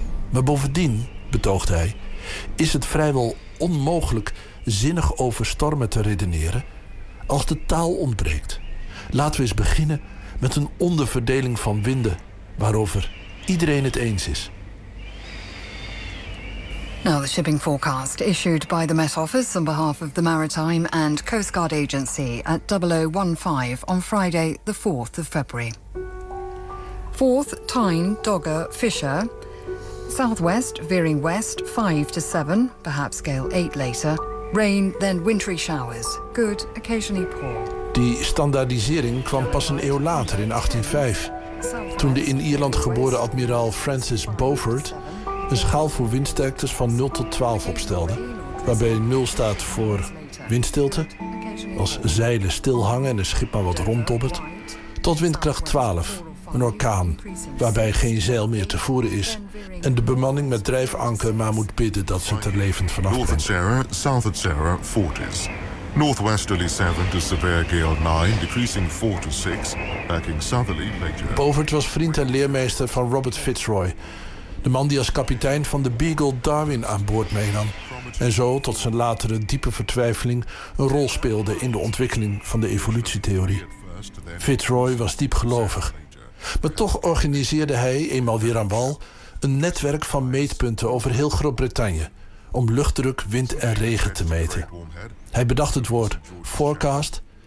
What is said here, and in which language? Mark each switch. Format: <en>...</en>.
<nl>Maar bovendien, betoogt hij, is het vrijwel onmogelijk zinnig over stormen te redeneren als de taal ontbreekt. Laten we eens beginnen met een onderverdeling van winden waarover iedereen het eens is.</nl> <en>Now the shipping forecast issued by the Met Office on behalf of the Maritime and Coast Guard Agency at 0015 on Friday the 4th of February. 4th Tyne, Dogger, Fisher. Southwest, veering west, 5 to 7, perhaps gale 8 later. Rain, then wintry showers. Good, occasionally poor.</en> <nl>Die standaardisering kwam pas een eeuw later, in 1805. Toen de in Ierland geboren admiraal Francis Beaufort een schaal voor windsterktes van 0 tot 12 opstelde. Waarbij 0 staat voor windstilte, als zeilen stil hangen en een schip maar wat ronddobbert. Tot windkracht 12. Een orkaan, waarbij geen zeil meer te voeren is en de bemanning met drijfanker maar moet bidden dat ze er levend vanaf komen.</nl> <en>North at Sarah, South at Sarah, 40s. Northwesterly 7 to severe gale 9, decreasing 4 to 6, backing southerly later.</en> <nl>Beaufort was vriend en leermeester van Robert Fitzroy, de man die als kapitein van de Beagle Darwin aan boord meenam en zo tot zijn latere diepe vertwijfeling een rol speelde in de ontwikkeling van de evolutietheorie. Fitzroy was diep gelovig. Maar toch organiseerde hij, eenmaal weer aan wal, een netwerk van meetpunten over heel Groot-Brittannië om luchtdruk, wind en regen te meten. Hij bedacht het woord forecast</nl>